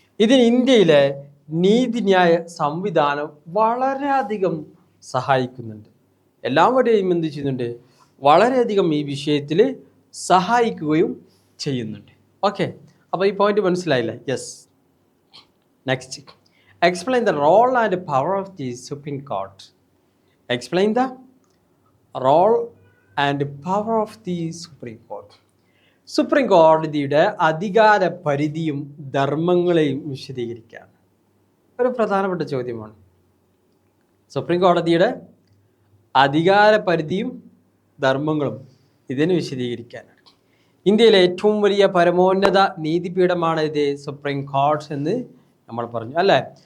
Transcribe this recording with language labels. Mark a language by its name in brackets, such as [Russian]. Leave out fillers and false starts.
[Malayalam] ഇതിന് ഇന്ത്യയിലെ നീതിന്യായ സംവിധാനം വളരെയധികം സഹായിക്കുന്നുണ്ട്. എല്ലാവരുടെയും എന്ത് ചെയ്യുന്നുണ്ട്? വളരെയധികം ഈ വിഷയത്തിൽ സഹായിക്കുകയും ചെയ്യുന്നുണ്ട്. ഓക്കെ, അപ്പോൾ ഈ പോയിന്റ് മനസ്സിലായില്ലേ? Yes. [English] Next, explain the role and power of the Supreme Court. Explain the role and power of the Supreme Court. [Malayalam] Supreme കോടതിയുടെ അധികാര പരിധിയും ധർമ്മങ്ങളെയും വിശദീകരിക്കാൻ ഒരു പ്രധാനപ്പെട്ട ചോദ്യമാണ്. സുപ്രീം കോടതിയുടെ അധികാര പരിധിയും ധർമ്മങ്ങളും ഇതിന് വിശദീകരിക്കാനാണ്. ഇന്ത്യയിലെ ഏറ്റവും വലിയ പരമോന്നത നീതിപീഠമാണ് ഇത് സുപ്രീം കോടതി എന്ന് നമ്മൾ പറഞ്ഞു അല്ലേ?